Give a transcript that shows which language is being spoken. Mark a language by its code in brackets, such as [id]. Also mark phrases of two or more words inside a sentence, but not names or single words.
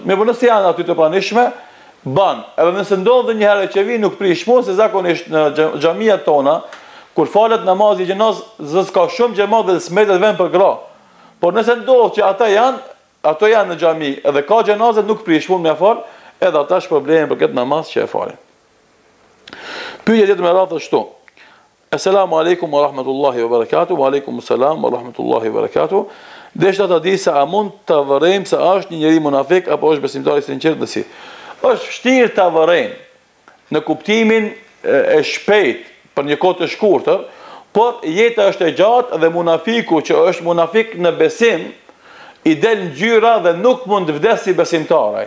[sq] Me nëse janë aty të pranishme, ban. Edhe nëse ndodh ndonjëherë që vinë nuk prish punë, se zakonisht në xhamiat tona kur falet namazi i xhenazës ka shumë xhamat dhe smetet vend për gra. Por nëse ndodh që ato janë në xhami edhe ka xhenazë nuk prish punë me fal, edhe ata është problemi për këtë namaz që e falin. Pyetja tjetër me radhë ashtu. [ar] السلام عليكم ورحمة الله وبركاته. وعليكم السلام ورحمة الله وبركاته. [sq] Deshta ta di se a mund të vërejmë se është një njeri munafik apo është besimtar i sinqert dhe si. Është vështirë ta vërejmë në kuptimin e shpejt për një kohë të shkurtër, por jeta është e gjatë dhe munafiku që është munafik në besim i del ngjyra dhe nuk mund të vdes si besimtaraj.